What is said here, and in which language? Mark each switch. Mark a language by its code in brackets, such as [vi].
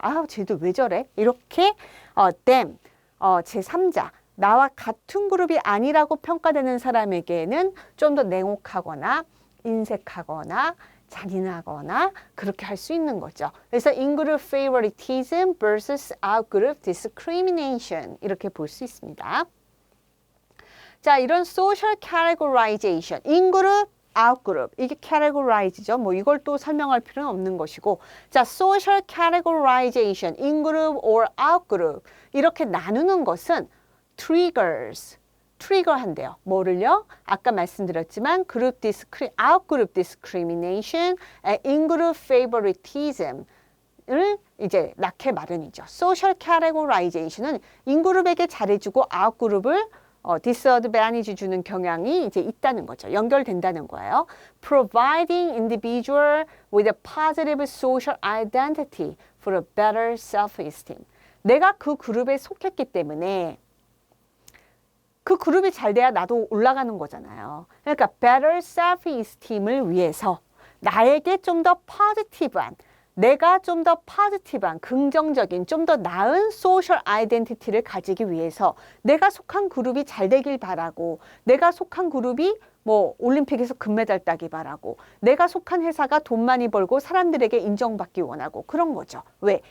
[ko] 아, 쟤들 왜 저래? 이렇게 them, 제3자, 나와 같은 그룹이 아니라고 평가되는 사람에게는 좀 더 냉혹하거나 인색하거나 잔인하거나 그렇게 할 수 있는 거죠. 그래서 in-group favoritism versus out-group discrimination 이렇게 볼 수 있습니다. 자, 이런 social categorization, in-group, out-group 이게 categorize죠. 뭐 이걸 또 설명할 필요는 없는 것이고 자, social categorization, in-group or out-group 이렇게 나누는 것은 triggers 트리거 한대요. 뭐를요? 아까 말씀드렸지만 out-group discrimination, in-group favoritism을 이제 낳게 마련이죠. social categorization은 in-group에게 잘해주고 out-group을 disadvantage 주는 경향이 이제 있다는 거죠. 연결된다는 거예요. [en] Providing individual with a positive social identity for a better self-esteem. [ko] 내가 그 그룹에 속했기 때문에 그 그룹이 잘 돼야 나도 올라가는 거잖아요. 그러니까 better self-esteem을 위해서 나에게 좀 더 positive한, 내가 좀 더 positive한, 긍정적인, 좀 더 나은 social identity를 가지기 위해서 내가 속한 그룹이 잘 되길 바라고 내가 속한 그룹이 뭐 올림픽에서 금메달 따기 바라고 내가 속한 회사가 돈 많이 벌고 사람들에게 인정받기 원하고 그런 거죠. 왜?